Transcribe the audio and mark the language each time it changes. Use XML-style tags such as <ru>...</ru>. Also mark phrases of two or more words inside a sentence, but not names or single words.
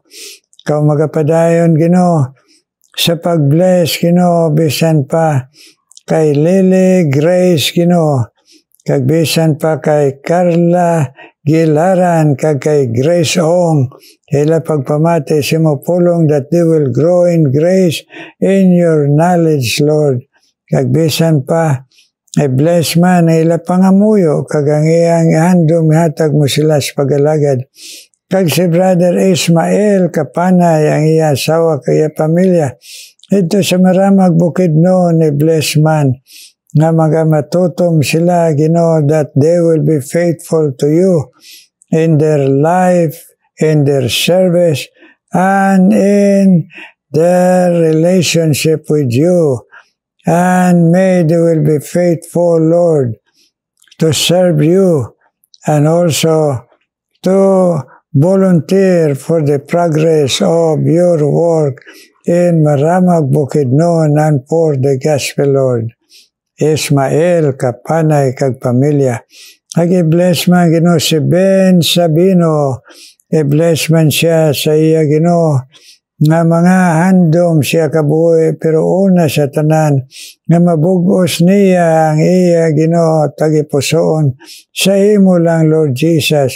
<hil>Ikaw magapadayon, Ginoo, sa pag-bless, Ginoo, bisan pa kay Lily Grace, Ginoo, kag bisan pa kay Carla Gilaran, kag kay Grace Ong, ila pagpamati si mo pulong</hil> <en>that they will grow in grace in your knowledge, Lord.</en> <hil>Kag bisan pa, ay bless man, ila pangamuyo, kag ang iyang handom, hatag mo sila sa pagalagad. Kag si Brother Ismael Kapanay, ang iya asawa, kaya pamilya, ito sa Maramag Bukidnon, ni bless man, nga magamatutom sila, Ginoo,</hil> <en>that they will be faithful to you in their life, in their service, and in their relationship with you. And may they will be faithful, Lord, to serve you and also to volunteer for the progress of your work in Maramag Bukidnon and for the gospel, Lord.</en> <hil>Ismael Kapanay kag pamilya. Ag i-bless man, Ginoo, si Ben Sabino. I-bless man siya sa iya, Ginoo, nga mga handom siya kabuhi, pero una sa tanan, nga mabugos niya ang iya, Ginoo, tagipusoon sa imo lang, Lord Jesus.</hil>